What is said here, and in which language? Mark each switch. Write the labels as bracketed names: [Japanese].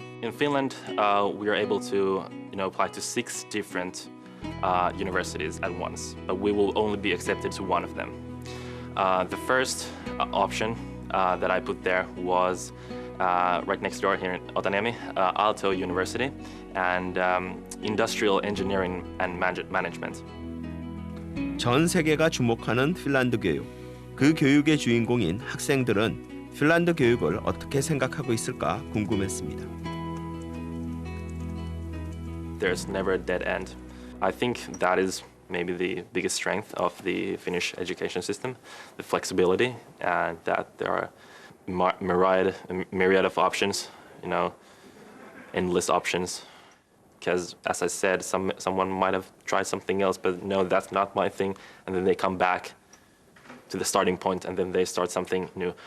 [English] In Finland, we are able to, apply to 6 different universities at once, but we will only be accepted to one of them. The first option that I put there was right next door here in Otaniemi, Aalto University, and Industrial Engineering and Management. [Korean] 전 세계가 주목하는 핀란드 교육. 그 교육의 주인공인 학생들은 핀란드 교육을 어떻게 생각하고 있을까 궁금했습니다. [English] There's never a dead end. I think that is maybe the biggest strength of the Finnish education system, the flexibility, and that there are myriad of options, endless options. Because as I said, someone might have tried something else, but no, that's not my thing, and then they come back to the starting point, and then they start something new.